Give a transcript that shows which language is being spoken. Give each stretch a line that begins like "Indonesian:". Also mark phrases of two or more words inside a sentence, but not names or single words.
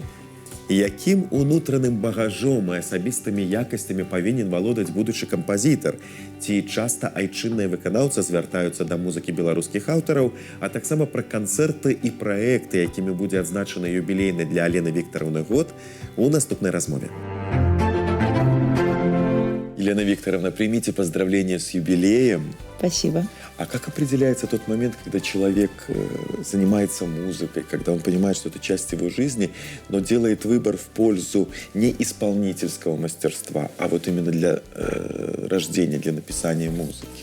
Belarusian: Якім унутраным багажом і асабістымі якасцямі павінен валодаць будучы кампазітар? Ці часта айчынныя выканаўцы звяртаюцца да музыкі беларускіх аўтараў, а таксама пра канцэрты і праекты, якімі будзе адзначаны юбілейны для Алены Викторовны год у наступнай размове.
Russian: Елена Викторовна, примите поздравления с юбилеем. Спасибо. А как определяется тот момент, когда человек занимается музыкой, когда он понимает, что это часть его жизни, но делает выбор в пользу не исполнительского мастерства, а вот именно для рождения, для написания музыки?